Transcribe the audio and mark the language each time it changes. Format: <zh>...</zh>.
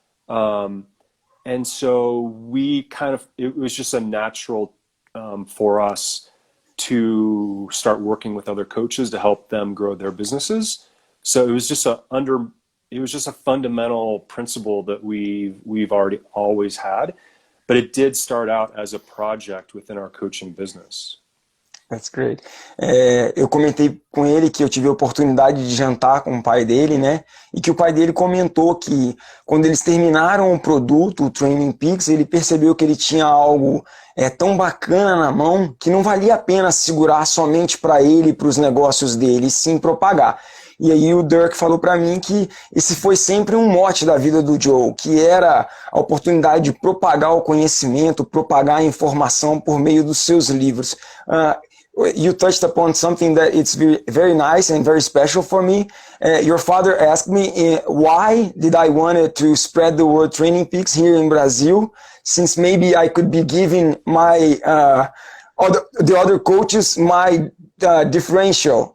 <en>And so it was just a natural for us to start working with other coaches to help them grow their businesses. So it was just a fundamental principle that we've already always had, but it did start out as a project within our coaching business. That's great.</en> <pt>Eu comentei com ele que eu tive a oportunidade de jantar com o pai dele, né? E que o pai dele comentou que quando eles terminaram o produto, o Trainingpeaks, ele percebeu que ele tinha algo tão bacana na mão que não valia a pena segurar somente para ele e para os negócios dele, e sim propagar. E aí o Dirk falou para mim que esse foi sempre um mote da vida do Joe, que era a oportunidade de propagar o conhecimento, propagar a informação por meio dos seus livros.</pt> <en>You touched upon something that it's very nice and very special for me. Your father asked me why did I want to spread the word Trainingpeaks here in Brazil, since maybe I could be giving my the other coaches my differential.</en>